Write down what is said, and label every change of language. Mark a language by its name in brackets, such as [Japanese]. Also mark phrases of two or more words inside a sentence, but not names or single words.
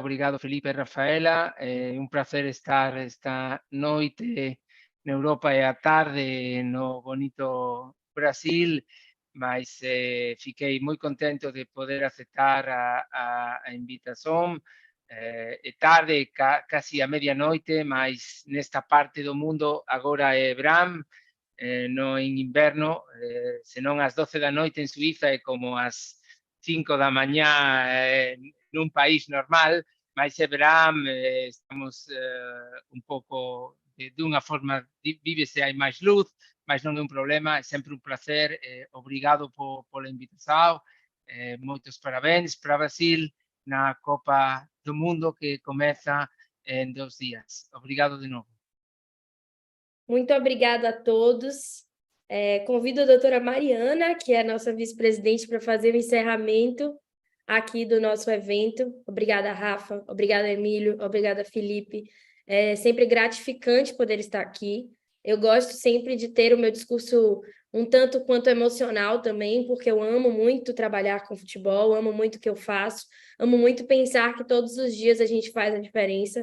[Portuguese] Obrigado, Felipe e Rafaela. É um prazer estar esta noite na Europa e à tarde no bonito Brasil, mas fiquei muito contente de poder aceitar a invitação. É tarde, quase a medianoite, mas nesta parte do mundo agora é verão, [Galician] no en inverno, senón às 12 da noite en Suiza é como às 5 da mañá nun país normal, mas é verán, estamos un pouco dunha forma, vívese, hai máis luz, mas non é un problema, é sempre un placer, obrigado pola invitación, moitos parabéns para Brasil na Copa do Mundo que comeza en 2 días. Obrigado de novo. [Portuguese] Muito obrigada a todos. Convido a doutora Mariana, que é a nossa vice-presidente, para fazer o encerramento aqui do nosso evento. Obrigada, Rafa. Obrigada, Emílio. Obrigada, Felipe. É sempre gratificante poder estar aqui. Eu gosto sempre de ter o meu discurso um tanto quanto emocional também, porque eu amo muito trabalhar com futebol, amo muito o que eu faço, amo muito pensar que todos os dias a gente faz a diferença.